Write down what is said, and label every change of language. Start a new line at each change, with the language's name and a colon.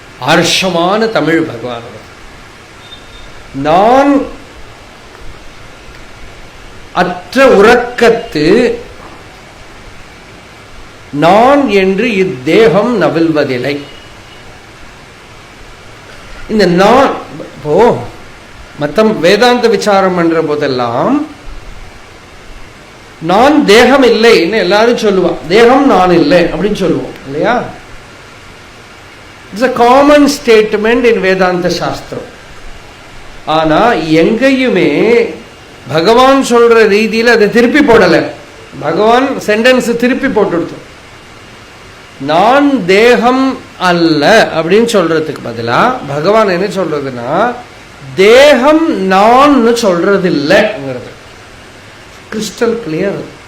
Tamil: ஆர்ஷமான தமிழ் பகவான். நான் அற்ற உறக்கத்து நான் என்று இத்தேகம் நவில்வதில்லை. இந்த நான் இப்போ மத்தம் வேதாந்த விசாரம் பண்ற போதெல்லாம் நான் தேகம் இல்லைன்னு எல்லாரும் சொல்லுவான். தேகம் நான் இல்லை அப்படின்னு சொல்லுவோம் இல்லையா?
English: It's a common statement in Vedanta shastram.
Tamil: ஆனா எங்கேயுமே பகவான் சொல்ற ரீதியில் அதை திருப்பி போடலை. பகவான் சென்டென்ஸ் திருப்பி போட்டு நான் தேகம் அல்ல அப்படின்னு சொல்றதுக்கு பதிலா பகவான் என்ன சொல்றதுன்னா தேகம் நான் சொல்றது இல்லைங்கிறது கிறிஸ்டல் கிளியர்.